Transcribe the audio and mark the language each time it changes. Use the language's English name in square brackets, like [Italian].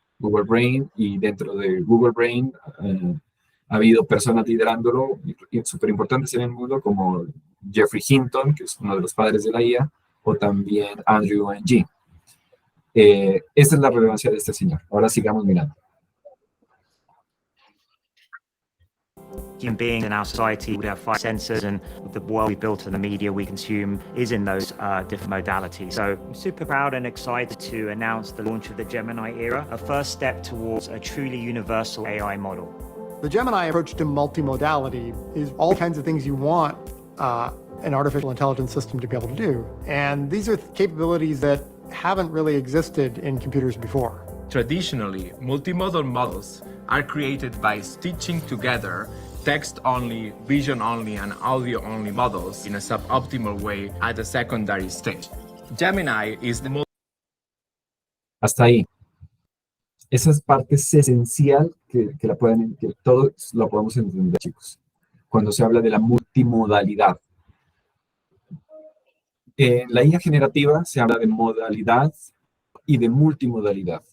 [Spanish] Google Brain, y dentro de Google Brain ha habido personas liderándolo súper importantes en el mundo, como Jeffrey Hinton, que es uno de los padres de la IA, o también Andrew Ng. Esta es la relevancia de este señor. Ahora sigamos mirando. [English] Human beings in our society would have 5 senses, and the world we built and the media we consume is in those different modalities. So I'm super proud and excited to announce the launch of the Gemini era, a first step towards a truly universal AI model. The Gemini approach to multimodality is all kinds of things you want an artificial intelligence system to be able to do. And these are capabilities that haven't really existed in computers before. Traditionally, multimodal models are created by stitching together text-only, vision-only, and audio-only models in a suboptimal way at a secondary stage. Gemini is the most... [Spanish] Hasta ahí. Esa es parte esencial que todos lo podemos entender, chicos, cuando se habla de la multimodalidad. En la IA generativa se habla de modalidad y de multimodalidad.